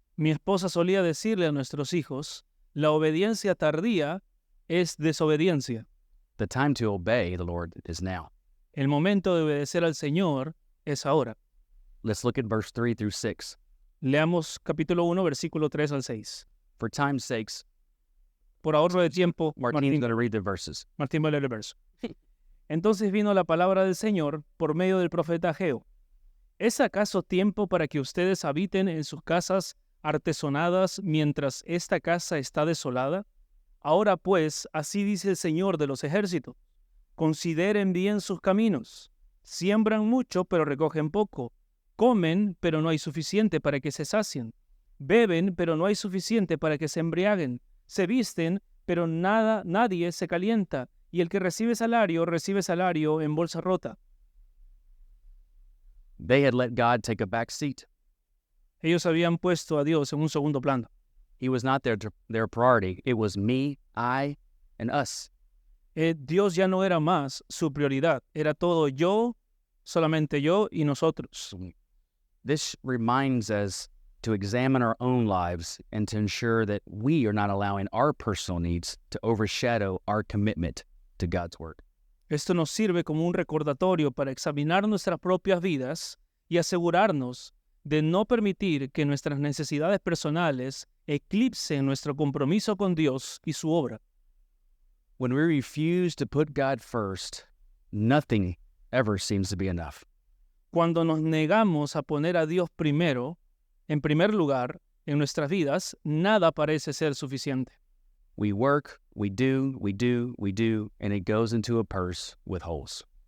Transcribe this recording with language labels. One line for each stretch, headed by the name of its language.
Spanish: Mi esposa solía decirle a nuestros hijos, la obediencia tardía es desobediencia.
English: The time to obey the Lord is now.
Spanish: El momento de obedecer al Señor es ahora.
English: Let's look at verse 3 through 6.
Spanish: Leamos capítulo 1, versículo 3 al 6.
English: For time's sakes,
Spanish: Por ahorro de tiempo,
English: Martin's going to read the verses.
Spanish: Martín va a leer el verso. Entonces vino la palabra del Señor por medio del profeta Ageo. ¿Es acaso tiempo para que ustedes habiten en sus casas artesonadas mientras esta casa está desolada? Ahora pues, así dice el Señor de los ejércitos, consideren bien sus caminos. Siembran mucho, pero recogen poco. Comen, pero no hay suficiente para que se sacien. Beben, pero no hay suficiente para que se embriaguen. Se visten, pero nadie se calienta. y el que recibe salario en bolsa rota.
English: They had let God take a back seat.
Spanish: Ellos habían puesto a Dios en un segundo plano.
English: He was not their priority. It was me, I, and us.
Spanish: Dios ya no era más su prioridad. Era todo yo, solamente yo y nosotros.
English: This reminds us to examine our own lives and to ensure that we are not allowing our personal needs to overshadow our commitment to God's Word.
Spanish: Esto nos sirve como un recordatorio para examinar nuestras propias vidas y asegurarnos de no permitir que nuestras necesidades personales eclipsen nuestro compromiso con Dios y su obra.
English: When we refuse to put God first, nothing ever seems to be enough.
Spanish: Cuando nos negamos a poner a Dios primero, en primer lugar, en nuestras vidas, nada parece ser suficiente.
English: We work, we do, and it goes into a purse with holes.